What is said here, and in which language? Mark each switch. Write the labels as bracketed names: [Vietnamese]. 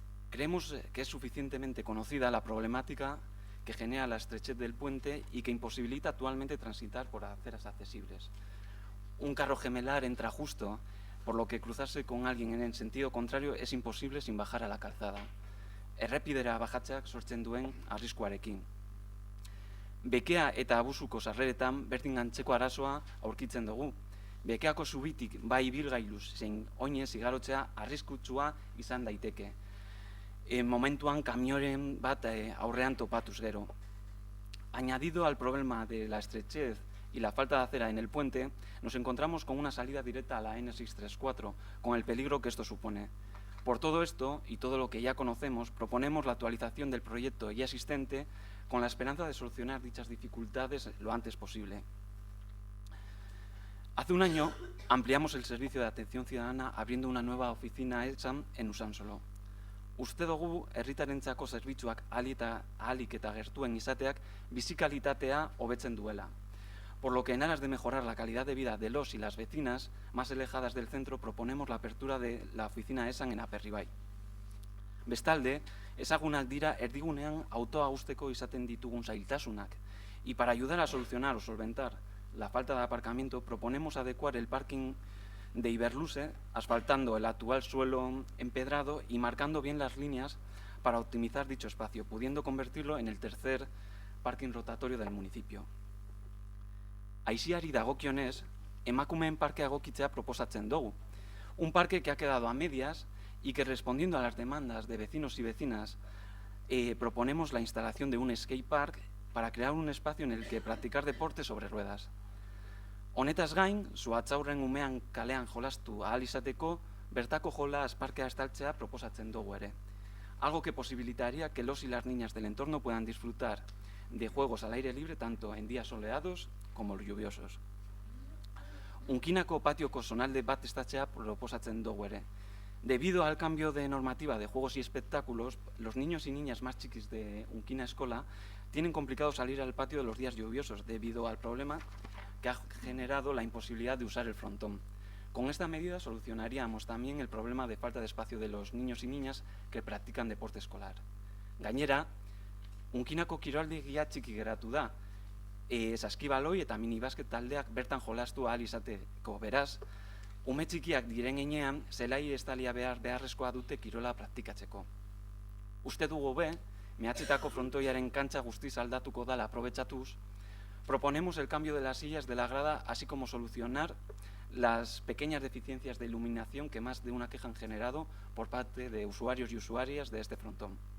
[Spanish] Creemos que es suficientemente conocida la problemática que genera la estrechez del puente y que imposibilita actualmente transitar por aceras accesibles. Un carro gemelar entra justo, por lo que cruzarse con alguien en el sentido contrario es imposible sin bajar a la calzada. [Basque] Errepidera bajatzeak sortzen duen arriskuarekin. Bekea eta abusuko sarreretan berdin antzeko arazoa aurkitzen dugu. Bekeako zubitik bai ibilgailuz zein oinez igarotzea arriskutsua izan daiteke. Momentuan kamioren bat aurrean topatuz gero. [Spanish] Añadido al problema de la estrechez y la falta de acera en el puente, nos encontramos con una salida directa a la N634, con el peligro que esto supone. Por todo esto y todo lo que ya conocemos, proponemos la actualización del proyecto ya existente con la esperanza de solucionar dichas dificultades lo antes posible. Hace un año ampliamos el servicio de atención ciudadana abriendo una nueva oficina ESAM en Usansolo. [Basque] Uste dugu herritarentzako zerbitzuak ahalik eta gertuen izateak bizikalitatea hobetzen duela. [Spanish] Por lo que en aras de mejorar la calidad de vida de los y las vecinas más alejadas del centro, proponemos la apertura de la oficina ESAN en Aperribay. [Basque] Bestalde, ezagunak dira erdigunean autoa uzteko izaten ditugun zailtasunak, [Spanish] y para ayudar a solucionar o solventar la falta de aparcamiento, proponemos adecuar el parking de Iberluce, asfaltando el actual suelo empedrado y marcando bien las líneas para optimizar dicho espacio, pudiendo convertirlo en el tercer parking rotatorio del municipio. [Basque] Aiziari dagokionez, emakumeen parkea egokitzea proposatzen dugu. [Spanish] Un parque que ha quedado a medias y que, respondiendo a las demandas de vecinos y vecinas, proponemos la instalación de un skatepark para crear un espacio en el que practicar deporte sobre ruedas. [Basque] Honetaz gain, zuhatzaurren umean kalean jolastu ahal izateko, bertako jolas parkea estaltzea proposatzen dugu ere. [Spanish] Algo que posibilitaría que los y las niñas del entorno puedan disfrutar de juegos al aire libre tanto en días soleados como lluviosos. [Basque] Unkinako patioko zonalde bat estatzea proposatzen dugu ere. [Spanish] Debido al cambio de normativa de juegos y espectáculos, los niños y niñas más chiquis de Unkina Escola tienen complicado salir al patio de los días lluviosos debido al problema que ha generado la imposibilidad de usar el frontón. Con esta medida solucionaríamos también el problema de falta de espacio de los niños y niñas que practican deporte escolar. [Basque] Gainera, Unkinako kiroldegia txiki geratu da, saskibaloi eta minibasket taldeak bertan jolastu ahal izateko, beraz, ume txikiak diren heinean, zelai estalia beharrezkoa dute kirola praktikatzeko. Uste dugu be, mehatzetako frontoiaren kantxa guztiz aldatuko dala aprobetxatuz, [Spanish] proponemos el cambio de las sillas de la grada, así como solucionar las pequeñas deficiencias de iluminación que más de una queja han generado por parte de usuarios y usuarias de este frontón.